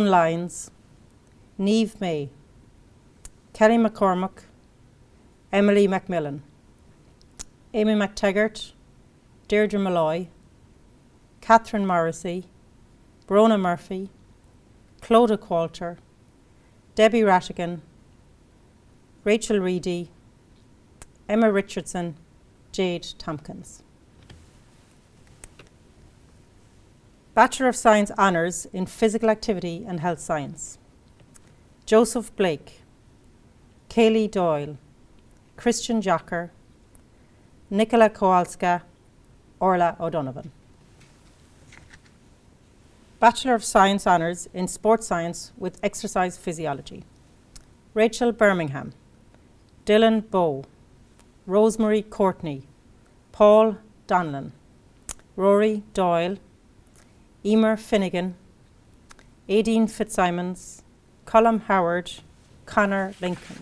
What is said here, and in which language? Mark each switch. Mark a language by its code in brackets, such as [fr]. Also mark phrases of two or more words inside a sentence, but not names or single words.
[en] Lyons, Niamh May, Kelly McCormick, Emily Macmillan, Amy McTaggart, Deirdre Malloy, Catherine Morrissey, Brona Murphy, Clodagh Qualter, Debbie Rattigan, Rachel Reedy, Emma Richardson, Jade Tompkins. Bachelor of Science Honours in Physical Activity and Health Science. Joseph Blake, Kaylee Doyle, Christian Jocker, Nicola Kowalska, Orla O'Donovan. Bachelor of Science Honours in Sports Science with Exercise Physiology. Rachel Birmingham, Dylan Bowe, Rosemary Courtney, Paul Donlan, Rory Doyle, Emer Finnegan, Aideen Fitzsimons, Colm Howard, Connor Lincoln.